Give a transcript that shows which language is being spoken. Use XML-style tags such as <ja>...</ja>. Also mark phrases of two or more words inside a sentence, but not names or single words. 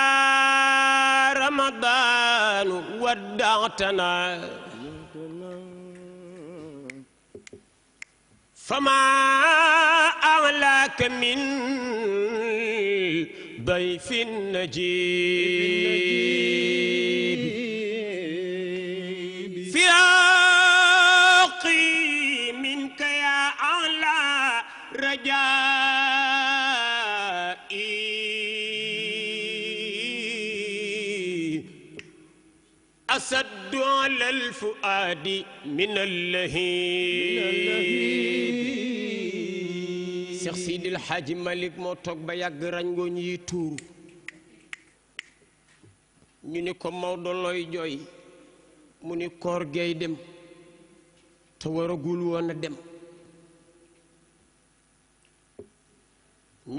<ar>رمضان ودعتنا فما أعلاك من ضيف النجيب فراقي منك يا أعلى رجائي أسد على الفؤاد من اللهيب</ar> <wo>Cheikh Sidil Hadji Malick moo toog ba yàgg rangoñ yi tuuru ñu ni ko Maodo looy jooy mu ni koor gay dem te waragul woon a dem ñu</wo>